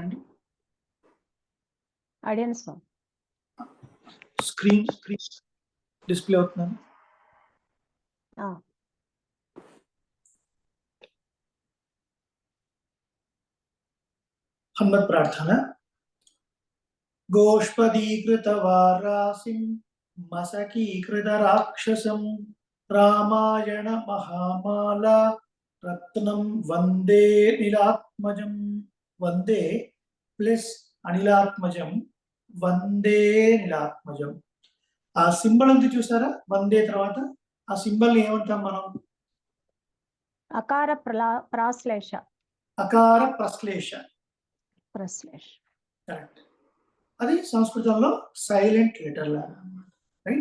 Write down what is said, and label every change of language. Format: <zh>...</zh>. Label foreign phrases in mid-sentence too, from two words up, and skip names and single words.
<en>screen display</en> <te>అవుతున్నాను. హనుమత్ ప్రార్థన.</te> <sa>गोष्पदीकृतवारासिं मसकीकृतराक्षसं रामायण महामाला रत्नं वंदे नीलात्मजं. वंदे प्लस अनिलात्मजं वंदे नीलात्मजं.</sa> <te>ఆ సింబల్ ఉంది చూసారా, వందే తర్వాత ఆ సింబల్ ఏమంటాం మనం? అకార ప్రాశ్లేష. అకార ప్రశ్లేష. కరెక్ట్. అది సంస్కృతంలో</te> <en>silent letter</en> <te>లాగా, రైట్?</te>